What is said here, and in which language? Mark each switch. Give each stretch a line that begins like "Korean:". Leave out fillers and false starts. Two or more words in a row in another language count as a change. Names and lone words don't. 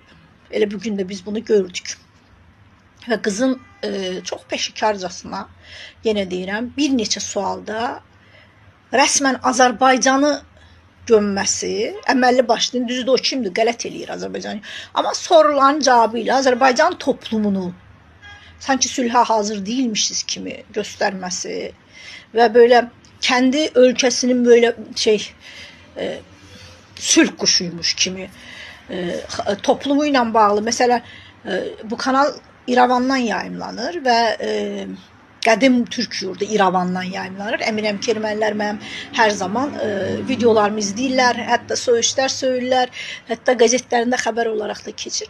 Azerbaijani: Elə bugün də biz bunu gördük. Və qızın çox peşikarcasına, yenə deyirəm, bir neçə sualda rəsmən Azərbaycanı gömməsi, əməlli başlı, düzdür o kimdir, qələt eləyir Azərbaycanı.
Turkish: Amma sorulan cavabı ilə Azərbaycan toplumunu sanki sülhə hazır değilmişiz kimi göstermesi ve böyle kendi ülkesinin böyle sülh kuşuymuş kimi toplumuyla bağlı.
Azerbaijani: Mesela bu kanal İrəvandan yayımlanır ve qədim Türk yurdu İrəvandan yayımlanır. Əminəm ki, ermənilər mənim hər zaman videolarımı izləyirlər, hətta söyüşlər söyürlər, hətta qəzetlərində xəbər olaraq da keçir.